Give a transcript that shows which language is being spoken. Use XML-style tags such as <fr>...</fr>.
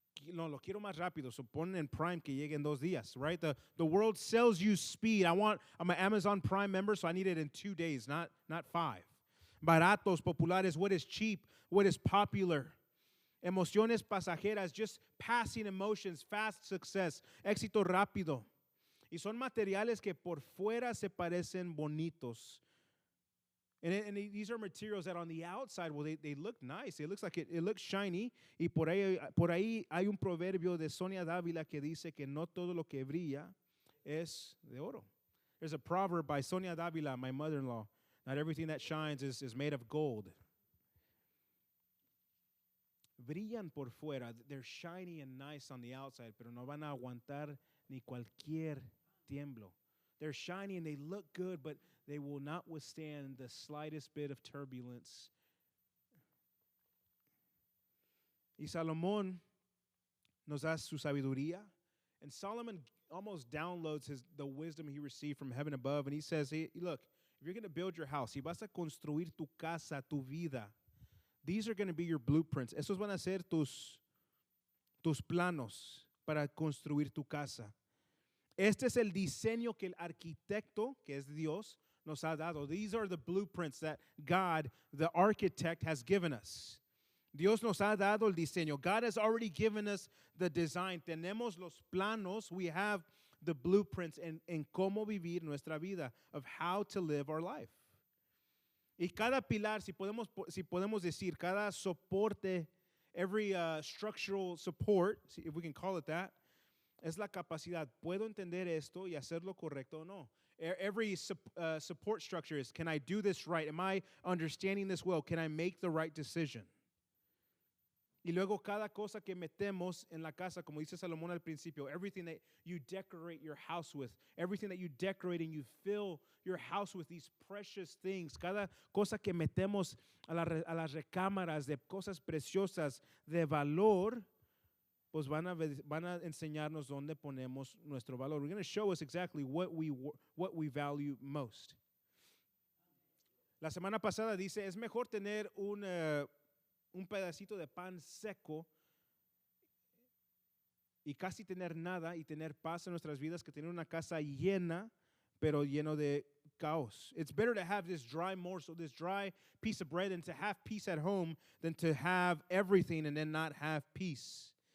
<es>No, lo quiero más rápido, so ponen en Prime que llegue en 2 días, right?</es> <en>The world sells you speed. I'm an Amazon Prime member, so I need it in 2 days, not 5.</en> <es>Baratos, populares,</es> <en>what is cheap, what is popular.</en> <es>Emociones pasajeras,</es> <en>just passing emotions, fast success,</en> <es>éxito rápido. Y son materiales que por fuera se parecen bonitos.</es> <en>And these are materials that on the outside, well, they look nice. It looks like it looks shiny.</en> <es>Y por ahí hay un proverbio de Sonia Dávila que dice que no todo lo que brilla es de oro.</es> <en>There's a proverb by Sonia Dávila, my mother-in-law. Not everything that shines is made of gold.</en> <es>Brillan por fuera.</es> <en>They're shiny and nice on the outside,</en> <es>pero no van a aguantar ni cualquier tiemblo.</es> <en>They're shiny and they look good, but they will not withstand the slightest bit of turbulence.</en> <es>Y Salomón nos da su sabiduría.</es> <en>And Solomon almost downloads the wisdom he received from heaven above. And he says, hey, look, if you're going to build your house,</en> <es>si vas a construir tu casa, tu vida,</es> <en>these are going to be your blueprints.</en> <es>Esos van a ser tus planos para construir tu casa. Este es el diseño que el arquitecto, que es Dios, nos ha dado.</es> <en>These are the blueprints that God, the architect, has given us.</en> <es>Dios nos ha dado el diseño.</es> <en>God has already given us the design.</en> <es>Tenemos los planos.</es> <en>We have the blueprints</en> <es>en cómo vivir nuestra vida,</es> <en>of how to live our life.</en> <es>Y cada pilar, si podemos decir, cada soporte,</es> <en>every structural support, if we can call it</en> <es>that, es la capacidad. ¿Puedo entender esto y hacerlo correcto o no?</es> <en>Every support structure is, can I do this right? Am I understanding this well? Can I make the right decision?</en> <es>Y luego cada cosa que metemos en la casa, como dice Salomón al principio,</es> <en>everything that you decorate your house with, everything that you decorate and you fill your house with these precious things,</en> <es>cada cosa que metemos a las recámaras de cosas preciosas de valor, pues van a enseñarnos dónde ponemos nuestro valor.</es> <en>We're going to show us exactly what we value most.</en> <es>La semana pasada dice, es mejor tener un pedacito de pan seco y casi tener nada y tener paz en nuestras vidas que tener una casa llena, pero lleno de caos.</es> <en>It's better to have this dry morsel, this dry piece of bread, and to have peace at home than to have everything and then not have peace.</en>